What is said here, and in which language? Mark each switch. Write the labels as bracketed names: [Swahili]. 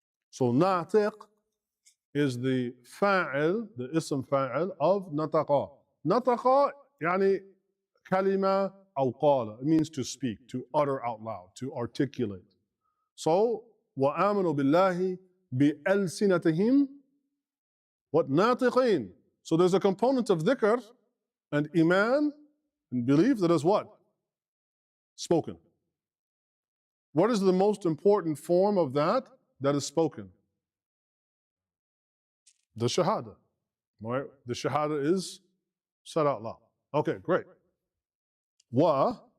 [English] So ناطق is the fa'il, the ism fa'il of نطق. [Arabic] نطق يعني كلمة أو قال. [English] It means to speak, to utter out loud, to articulate. So [Arabic] وآمنوا بالله بألسنتهم [English] what [Arabic] ناطقين. [English] So there's a component of dhikr and iman and belief that is what? Spoken. What is the most important form of that that is spoken? The shahada. Right? The shahada is said out loud. Okay, great. Wa.